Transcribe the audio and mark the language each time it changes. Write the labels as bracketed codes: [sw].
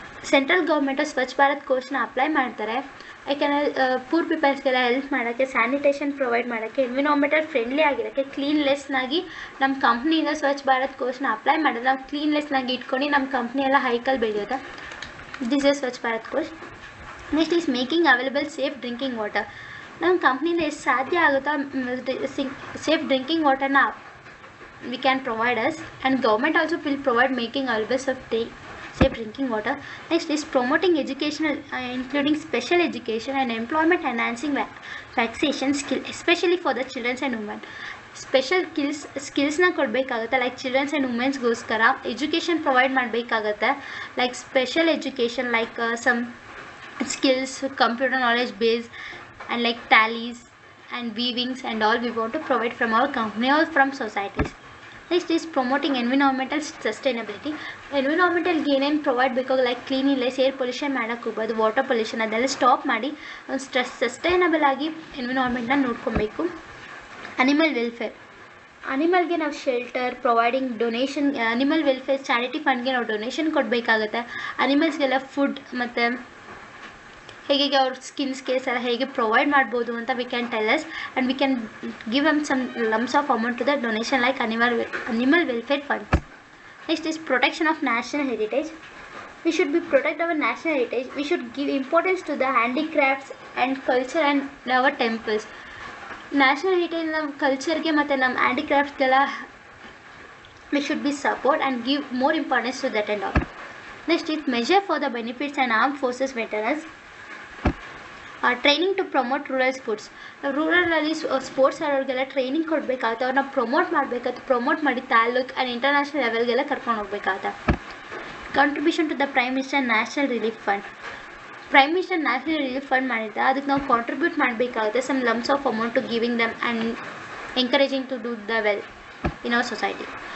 [kn] Central government Swachh Bharat ಕೋಶ್ನ apply ಮಾಡ್ತಾರೆ. ಯಾಕೆಂದರೆ poor ಪೀಪಲ್ಸ್ಗೆಲ್ಲ help ಮಾಡೋಕ್ಕೆ, ಸ್ಯಾನಿಟೇಷನ್ ಪ್ರೊವೈಡ್ ಮಾಡೋಕ್ಕೆ, ಎನ್ವಿರಾನ್ಮೆಂಟಲ್ ಫ್ರೆಂಡ್ಲಿ ಆಗಿರೋಕ್ಕೆ, ಕ್ಲೀನ್ಲೆಸ್ನಾಗಿ ನಮ್ಮ ಕಂಪ್ನಿಯಿಂದ ಸ್ವಚ್ಛ ಭಾರತ್ ಕೋಶ್ನ ಅಪ್ಲೈ ಮಾಡಿದ್ರೆ ನಾವು ಕ್ಲೀನ್ಲೆಸ್ನಾಗಿ ಇಟ್ಕೊಂಡು ನಮ್ಮ ಕಂಪ್ನಿ ಎಲ್ಲ ಹೈಕಲ್ ಬೆಳೆಯುತ್ತೆ. [en] This is Swachh Bharat Kosh. Next is making available safe drinking water. [kn] ನಮ್ಮ ಕಂಪ್ನಿಯಿಂದ ಎಷ್ಟು ಸಾಧ್ಯ ಆಗುತ್ತೋ safe drinking ವಾಟರ್ನ [en] we can provide us, and government also will provide making available of safe drinking water. Next is promoting educational, including special education and employment enhancing vaccination skill, especially for the children and women. [kn] Special ಸ್ಕಿಲ್ಸ್ನ ಕೊಡಬೇಕಾಗುತ್ತೆ, like children's and ವುಮೆನ್ಸ್ಗೋಸ್ಕರ education provide ಮಾಡಬೇಕಾಗತ್ತೆ, like special education like some [en] skills, computer knowledge base, and like tallies and weavings and all we want to provide from our company or from societies. Next is promoting environmental sustainability. Environmental gain and provide because like cleanliness, air pollution [kn] ಮಾಡೋಕ್ಕೆ ಹೋಗ್ಬೋದು, water pollution ಅದೆಲ್ಲ stop ಮಾಡಿ ಒಂದು sustainable ಆಗಿ ಎನ್ವಿರಾನ್ಮೆಂಟ್ನ ನೋಡ್ಕೊಬೇಕು. Animal welfare, ಅನಿಮಲ್ಗೆ ನಾವು shelter providing donation, animal welfare charity ಫಂಡ್ಗೆ ನಾವು donation ಕೊಡಬೇಕಾಗುತ್ತೆ. ಅನಿಮಲ್ಸ್ಗೆಲ್ಲ ಫುಡ್ ಮತ್ತು ಹೇಗೆ ಅವ್ರ ಸ್ಕಿನ್ಸ್ ಕೇಸ್ ಎಲ್ಲ ಹೇಗೆ ಪ್ರೊವೈಡ್ ಮಾಡ್ಬೋದು ಅಂತ [en] We can tell us, and we can give them some lumps of amount to the donation like animal welfare fund. Next is protection of national heritage. We should be protect our national heritage. We should give importance to the handicrafts and culture and our temples. National heritage [kn] ನಮ್ಮ ಕಲ್ಚರ್ಗೆ ಮತ್ತು ನಮ್ಮ ಹ್ಯಾಂಡಿಕ್ರಾಫ್ಟ್ಗೆಲ್ಲ [en] we should be support and give more importance to that and all. Next is measure for the benefits and armed forces veterans. Training to promote rural sports. [kn] ರೂರಲಲ್ಲಿ sports ಆಡೋರಿಗೆಲ್ಲ training ಕೊಡಬೇಕಾಗುತ್ತೆ, ಅವ್ರನ್ನ promote ಮಾಡಬೇಕಾಗುತ್ತೆ, promote ಮಾಡಿ taluk and international ಲೆವೆಲ್ಗೆಲ್ಲ ಕರ್ಕೊಂಡು ಹೋಗ್ಬೇಕಾಗುತ್ತೆ. [en] Contribution to the prime minister national relief fund. Prime minister national relief fund [kn] ಮಾಡಿದ್ದೆ, ಅದಕ್ಕೆ ನಾವು contribute ಮಾಡಬೇಕಾಗುತ್ತೆ [en] Some lumps of amount to giving them and encouraging to do the well in our society.